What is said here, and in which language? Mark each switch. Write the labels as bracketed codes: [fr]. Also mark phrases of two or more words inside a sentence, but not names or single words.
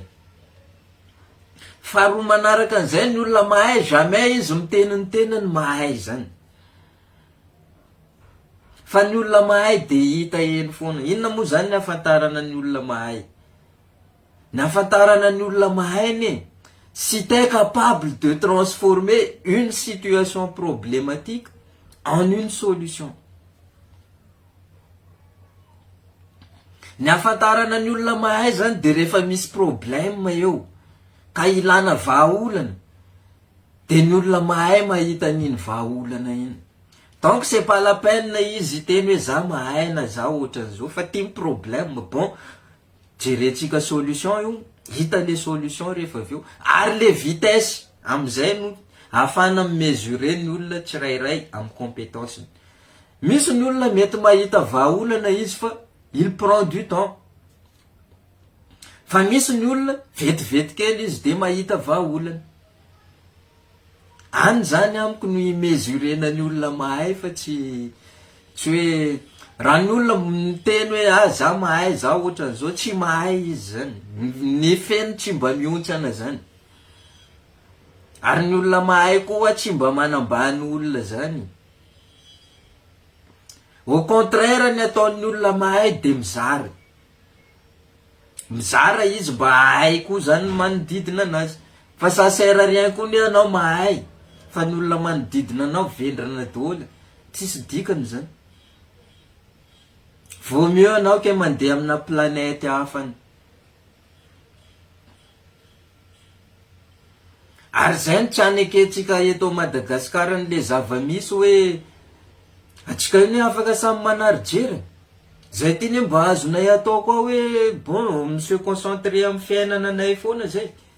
[mg] Faharoa manaraka an'izay ny olona mahay jamais izy miteny ny tenany mahay zany. Fa ny olona mahay de hita eny foana. Inona moa zany ny ahafantarana ny olona mahay? Ny afantarana ny olona mahay anie, [fr] si t'es capable de transformer une situation problématique en une solution. [mg] Ny afantarana ny olona mahay zany de rehefa misy problème eo ka ilana vahaolana, de ny olona mahay mahita n'iny vahaolana iny. [fr] Donc c'est pas la peine [mg] izy teny hoe za mahay na za ohatran'izao, fa ty problème, bon, jerentsika solution io, hita [fr] le solution [mg] rehefa avy eo, ary [fr] le vitesse [mg] amizay no afana mesurer ny olona tsirairay amin'ny compétence. Misy ny olona mety mahita vahaolana izy fa [fr] il prend du temps. [mg] Fa misy ny olona vetivety kely izy de mahita vahaolana. Any zany amiko no imesurena ny olona mahay fa tsy hoe raha ny olona miteny hoe za mahay za ohatran'izao, tsy mahay izy zany. Ny feno tsy mba miontsana zany. Ary ny olona mahay koa tsy mba manambany olona zany. [fr] Au contraire, [mg] ny ataon'ny olona mahay de mizara. Mizara izy mba hahay koa zany manodidina anazy. Fa [fr] ça sert à rien [mg] koa ny anao mahay, fa ny olona manodidina anao vendrana daholo, tsisy dikany zany. [fr] Vaut mieux [mg] anao ke mandeha amina planète hafany. Ary zay ny traneketsika eto Madagasikara n'le zava-misy hoe atsika iny afaka samy manary-jery. Zay tiny mba azonay atao koa hoe [fr] bon, monsieur concentré [mg] amin'ny fiainana anay foana zay.